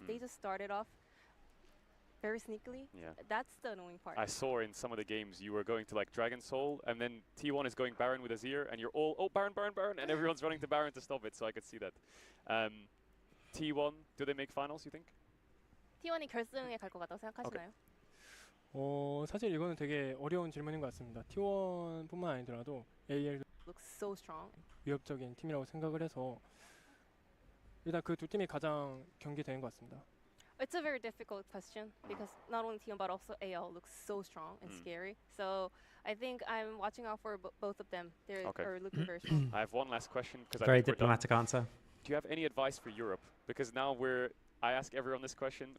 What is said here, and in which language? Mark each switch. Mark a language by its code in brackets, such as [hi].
[en] They just started off very sneakily. Yeah. That's the annoying part. I saw in some of the games you were going to like Dragon Soul, and then T1 is going Baron with Azir, and you're all, oh, Baron, Baron, Baron, and everyone's running to Baron to stop it, so I could see that. T1, do they make finals, you think? [ko] T1이 결승에 갈 것 같다고 생각하시나요? 사실 이거는 되게 어려운 질문인 것 같습니다. T1뿐만 아니더라도 AL도 [en] Looks so strong. [ko] 위협적인 팀이라고 생각을 해서 일단 그 두 팀이 가장 경기되는 것 같습니다. [en] It's a very difficult question because not only T1 but also AL looks so strong and scary. So I think I'm watching out for both of them. They're are looking very strong. I have one last question because Very diplomatic answer. Do you have any advice for Europe? Because now I ask everyone this question.